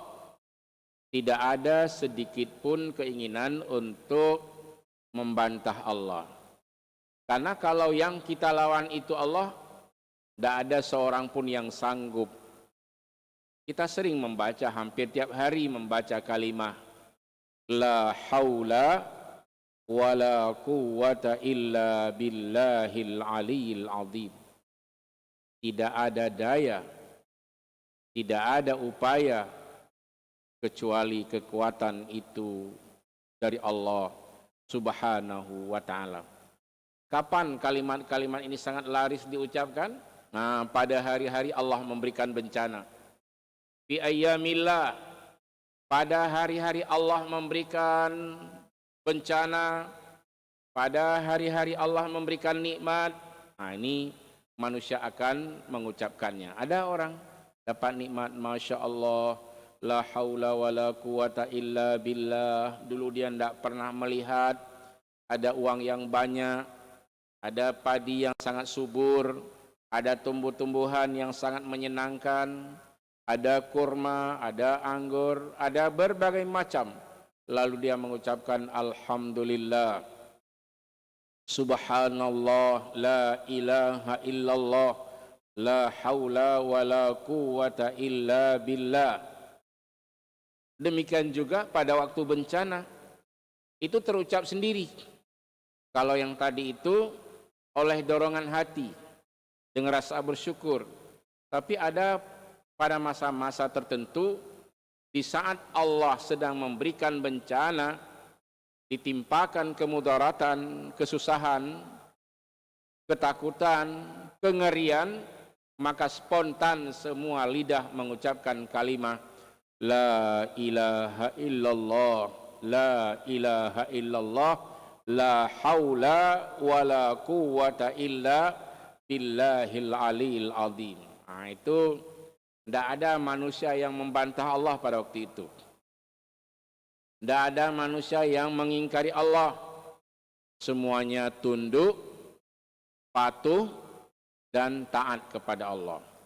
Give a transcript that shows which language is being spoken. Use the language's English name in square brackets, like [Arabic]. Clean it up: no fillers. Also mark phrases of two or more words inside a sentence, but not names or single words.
[Indonesian] Tidak ada sedikit pun keinginan untuk membantah Allah. Karena kalau yang kita lawan itu Allah, tidak ada seorang pun yang sanggup. Kita sering membaca, hampir tiap hari membaca kalimah [Arabic] لا حول ولا قوة إلا بالله العلي العظيم. [Indonesian] Tidak ada daya, tidak ada upaya kecuali kekuatan itu dari Allah [Arabic] سبحانه وتعالى. [Indonesian] Kapan kalimat-kalimat ini sangat laris diucapkan? Nah, pada hari-hari Allah memberikan bencana. [Arabic] في أيام الله, [Indonesian] pada hari-hari Allah memberikan bencana, pada hari-hari Allah memberikan nikmat. Nah, ini manusia akan mengucapkannya. Ada orang dapat nikmat, [Arabic] ما شاء الله, لا حول ولا قوة إلا بالله. [Indonesian] Dulu dia tidak pernah melihat ada uang yang banyak, ada padi yang sangat subur, ada tumbuh-tumbuhan yang sangat menyenangkan, ada kurma, ada anggur, ada berbagai macam. Lalu dia mengucapkan alhamdulillah, [Arabic] سبحان الله، لا إله إلا الله، لا حول ولا قوة إلا بالله. [Indonesian] Demikian juga pada waktu bencana, itu terucap sendiri. Kalau yang tadi itu oleh dorongan hati, dengan rasa bersyukur. Tapi ada pada masa-masa tertentu, di saat Allah sedang memberikan bencana, ditimpakan kemudaratan, kesusahan, ketakutan, kengerian, maka spontan semua lidah mengucapkan kalimat [Arabic] لا إله إلا الله, لا إله إلا الله, لا حول ولا قوة إلا بالله العلي العظيم. [Indonesian] Nah, itu tidak ada manusia yang membantah Allah pada waktu itu. Tidak ada manusia yang mengingkari Allah. Semuanya tunduk, patuh, dan taat kepada Allah.